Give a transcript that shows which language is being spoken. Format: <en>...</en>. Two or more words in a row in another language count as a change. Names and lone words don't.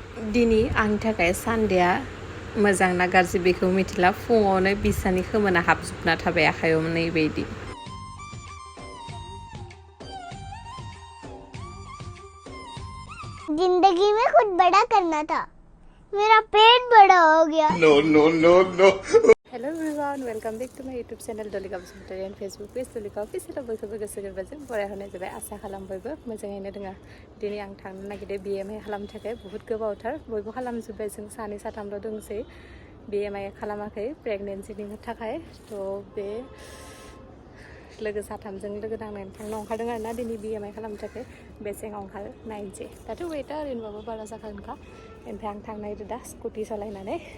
<brx>दिनै आंनि थाखाय सानडेआ मोजां ना गाज्रि बेखौ मिथिला फुङावनो बिसानि खोमोना हाबजोबना थाबाय आखायाव नैबायदि</brx> <hi>जिंदगी में कुछ बड़ा करना था मेरा पेट बड़ा हो गया</hi> <en>No, no, no, no. Hello everyone welcome back to my YouTube channel Dalika Basumatary and Facebook page Dalika official</en> <brx>बयखौबो गोसो गोरबोजों बरायहरनाय जाबाय आसा खालाम बयबो मोजाङैनो दङ दिनै आं थांनो नागिरदों BMI खालामनो थाखाय बहुत गोबावथार बयबो खालामजोब्बाय जों सानै साथामल' दंसै BMI खालामाखै प्रेगनेन्सिनि थाखाय थ' बे लोगो साथामजों लोगो नांनानै थांनो ओंखारदों आरोना दिनै BMI खालामनो थाखाय बेसेबां ओंखारो नायनोसै दाथ' वेटआ ओरैनोबाबो बारा जाखागोनखा ओमफ्राय आं थांनो नागिरदों दा स्कुटि सालायनानै</brx>